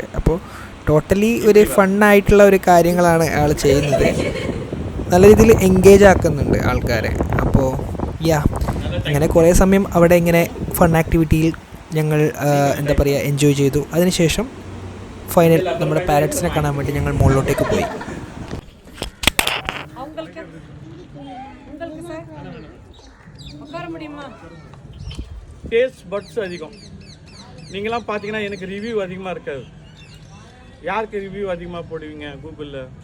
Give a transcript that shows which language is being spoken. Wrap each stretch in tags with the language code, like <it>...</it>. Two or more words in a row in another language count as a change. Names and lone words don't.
<ml>അപ്പോൾ ടോട്ടലി ഒരു ഫണ്ണായിട്ടുള്ള ഒരു കാര്യങ്ങളാണ് ആൾ ചെയ്യുന്നത്. നല്ല രീതിയിൽ എൻഗേജ് ആക്കുന്നുണ്ട് ആൾക്കാരെ. അപ്പോൾ അങ്ങനെ കുറേ സമയം അവിടെ ഇങ്ങനെ</ml> <en>fun activity</en> <ml>ഞങ്ങൾ എന്താ പറയുക എൻജോയ് ചെയ്തു. അതിനുശേഷം ഫൈനൽ നമ്മുടെ പാരറ്റ്സിനെ കാണാൻ വേണ്ടി ഞങ്ങൾ മുകളിലോട്ടേക്ക് പോയി.</ml> <en>taste buds அதிகம்.</en> <ta>நீங்களாம் பார்த்தீங்கன்னா எனக்கு ரிவ்யூ அதிகமாக இருக்காது. யாருக்கு ரிவ்யூ அதிகமாக போடுவீங்க கூகுளில்?</ta>